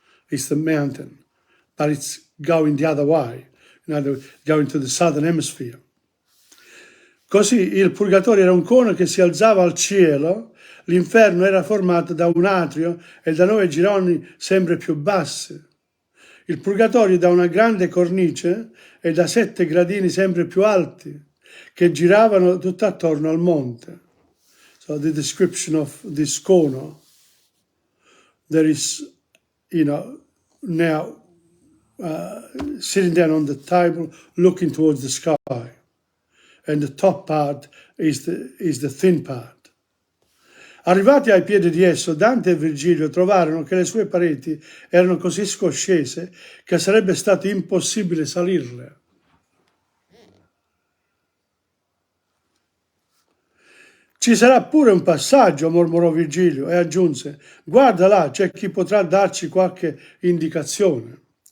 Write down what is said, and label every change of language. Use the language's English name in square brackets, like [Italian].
[English] It's the mountain, but it's going the other way, you know, going to the southern hemisphere. [Italian] Così il Purgatorio era un cono che si alzava al cielo, l'inferno era formato da un atrio e da 9 gironi sempre più bassi. Il Purgatorio da una grande cornice e da 7 gradini sempre più alti, che giravano tutto attorno al monte. [English] So the description of this cono, there is, you know, now sitting down on the table, looking towards the sky. And the top part is the thin part. [Italian] Arrivati ai piedi di esso, Dante e Virgilio trovarono che le sue pareti erano così scoscese che sarebbe stato impossibile salirle. Ci sarà pure un passaggio, mormorò Virgilio e aggiunse: guarda là, c'è chi potrà darci qualche indicazione.